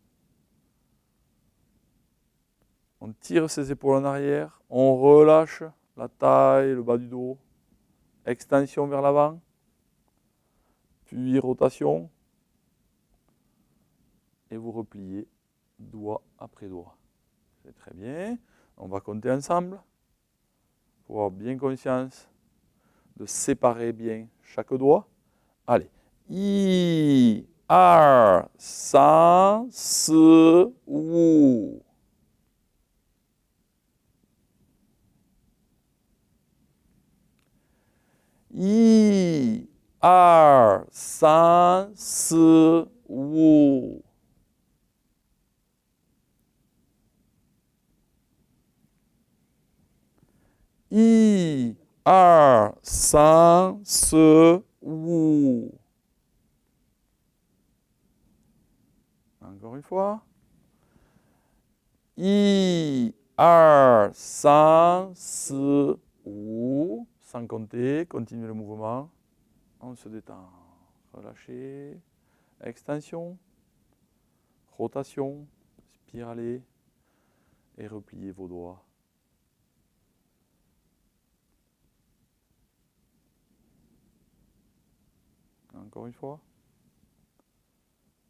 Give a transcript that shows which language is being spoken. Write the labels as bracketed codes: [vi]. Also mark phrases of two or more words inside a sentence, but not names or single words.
[fr] On tire ses épaules en arrière, on relâche la taille, le bas du dos, extension vers l'avant, puis rotation, et vous repliez doigt après doigt. C'est très bien. On va compter ensemble pour avoir bien conscience de séparer bien chaque doigt. Allez. [zh] 一，二，三，四，五. 一，二，三，四，五. 一，二，三，四，五. [fr] Encore une fois. [zh] 一，二，三，四，五. [fr] Sans compter, continuez le mouvement. On se détend. Relâchez. Extension. Rotation. Spiralez. Et repliez vos doigts. Encore une fois.